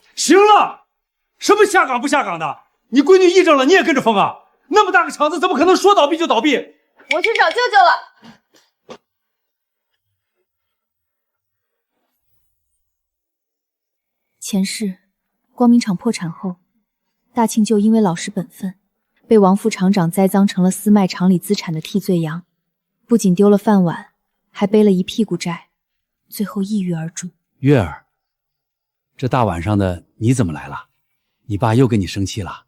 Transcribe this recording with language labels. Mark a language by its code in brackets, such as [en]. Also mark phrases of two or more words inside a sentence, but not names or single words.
[zh] 行了，什么下岗不下岗的？你闺女议政了，你也跟着疯啊？那么大个厂子，怎么可能说倒闭就倒闭？我去找舅舅了。前世，光明厂破产後，大庆就因為老實本分，被王副廠長栽贓成了私賣廠裡資產的替罪羊，不僅丟了飯碗，還背了一屁股債，最後抑鬱而終。月兒，這大晚上的你怎麼來了？你爸又跟你生氣了？